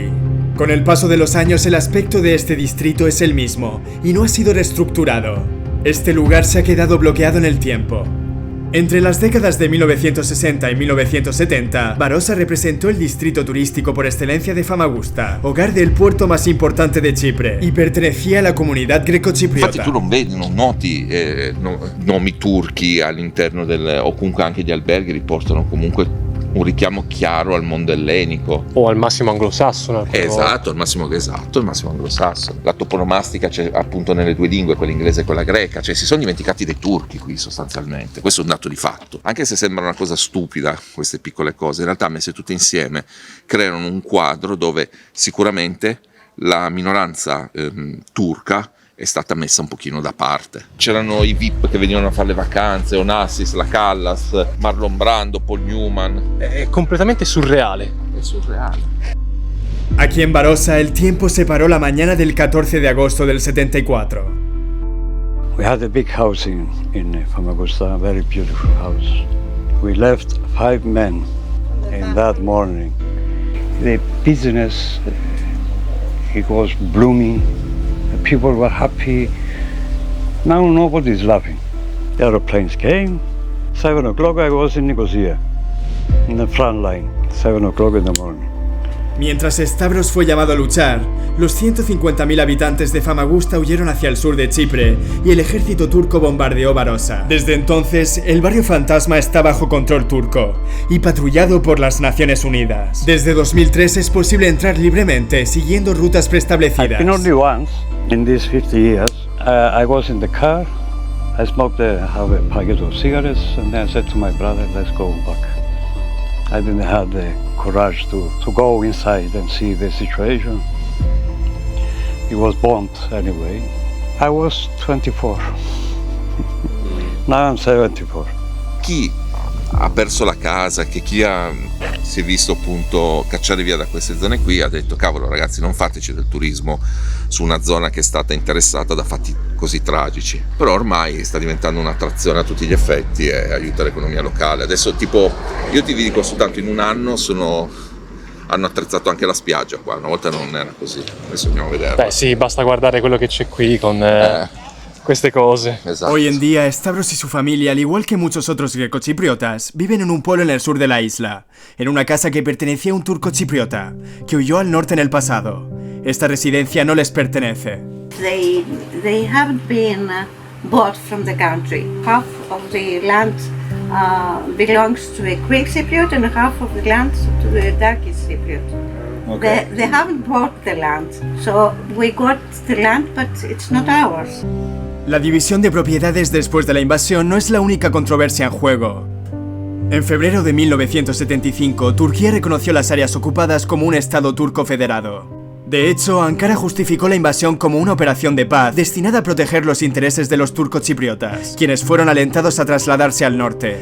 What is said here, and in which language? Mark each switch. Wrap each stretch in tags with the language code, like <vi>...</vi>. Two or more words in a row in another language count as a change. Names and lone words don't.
<es>Con el paso de los años, el aspecto de este distrito es el mismo y no ha sido reestructurado. Este lugar se ha quedado bloqueado en el tiempo. Entre las décadas de 1960 y 1970, Barossa representó el distrito turístico por excelencia de Famagusta, hogar del puerto más importante de Chipre, y pertenecía a la comunidad greco-cipriota.</es> <it>Infatti tu non vedi, non noti nomi turchi all'interno o comunque anche gli alberghi riportano comunque un richiamo chiaro al mondo ellenico. O al massimo anglosassone. Esatto, al massimo anglosassone. La toponomastica c'è appunto nelle 2 lingue, quella inglese e quella greca, cioè si sono dimenticati dei turchi qui sostanzialmente. Questo è un dato di fatto. Anche se sembra una cosa stupida queste piccole cose, in realtà messe tutte insieme creano un quadro dove sicuramente la minoranza turca è stata messa un pochino da parte. C'erano i VIP che venivano a fare le vacanze, Onassis, la Callas, Marlon Brando, Paul Newman. È completamente surreale. È surreale.</it> <es>Aquí en Barossa, el tiempo se paró la mañana del 14 de agosto del 74.</es> <en>We had a big house in Famagusta, a very beautiful house. We left 5 men in that morning. The business, it was blooming. The people were happy. Now nobody's laughing. The aeroplanes came. 7 o'clock I was in Nicosia, in the front line, 7 o'clock in the morning.</en> <es>Mientras Stavros fue llamado a luchar, los 150.000 habitantes de Famagusta huyeron hacia el sur de Chipre y el ejército turco bombardeó Varosa. Desde entonces, el barrio fantasma está bajo control turco y patrullado por las Naciones Unidas. Desde 2003 es posible entrar libremente siguiendo rutas preestablecidas.</es> <en>I've been only once in these 50 years. I was in the car, I smoked half a packet of cigarettes, and then I said to my brother, let's go back. I didn't have the courage to go inside and see the situation. It was bombed anyway. I was 24. Now I'm 74.</en> <it>Chi ha perso la casa, che si è visto appunto cacciare via da queste zone qui, ha detto cavolo ragazzi, non fateci del turismo su una zona che è stata interessata da fatti così tragici. Però ormai sta diventando un'attrazione a tutti gli effetti e aiuta l'economia locale. Adesso tipo, io ti dico soltanto in un anno hanno attrezzato anche la spiaggia qua, una volta non era così, adesso andiamo a vedere. Beh sì, basta guardare quello che c'è qui con queste cose. Esatto.</it> <es>Hoy en día, Stavros y su familia, al igual que muchos otros grecochipriotas, viven en un pueblo en el sur de la isla, en una casa que pertenecía a un turco chipriota, que huyó al norte en el pasado. Esta residencia no les pertenece.</es> <en>They haven't been bought from the country. Half of the land belongs to a Greek Cypriot and half of the land to the Turkish Cypriot. Okay. They haven't bought the land, so we got the land, but it's not ours.</en> <es>La división de propiedades después de la invasión no es la única controversia en juego. En febrero de 1975, Turquía reconoció las áreas ocupadas como un estado turco federado. De hecho, Ankara justificó la invasión como una operación de paz destinada a proteger los intereses de los turcochipriotas, quienes fueron alentados a trasladarse al norte.</es>